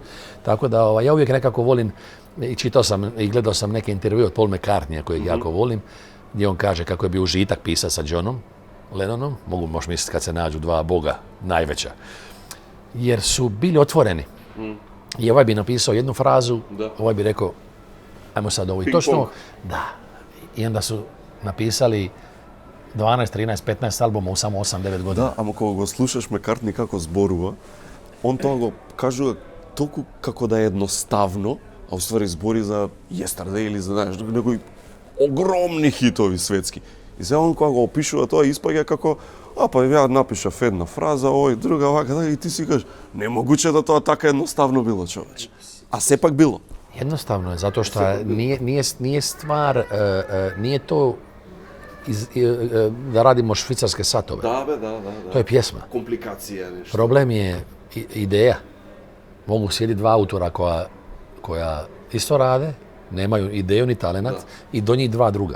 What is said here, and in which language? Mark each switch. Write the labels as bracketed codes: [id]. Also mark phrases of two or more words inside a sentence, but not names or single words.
[hr] Tako da ja uvijek nekako volim, i čitao sam i gledao sam neke intervjue od Paul McCartneya kojeg jako volim, gdje on kaže kako je bio užitak pisati sa Johnom Lennonom, možeš misliti kad se nađu dva boga, najveća, jer su bili otvoreni. I ovaj bi napisao jednu frazu, ovaj bi rekao, ajmo sad ovo i točno. Da. I onda su napisali 12, 13, 15 albuma u samo 8-9 godina. [mk] Да, ама кога го слушаш Маккартни како зборува, он тоа го кажува толку како да е едноставно, а уствари збори за Yesterday или за некои огромни хитови светски. И сега он кога го опишува тоа испаѓа како па ја напишав една фраза, друга вака, и ти си кажеш, немогуче да тоа така едноставно било, човече. А сепак било. [hr] Jednostavno je, zato što nije stvar, nije to da radimo švicarske satove. Da. To je pjesma. Komplikacija nešto. Problem je ideja. Mogu sjediti dva autora koja isto rade, nemaju ideju ni talenat i do njih dva druga.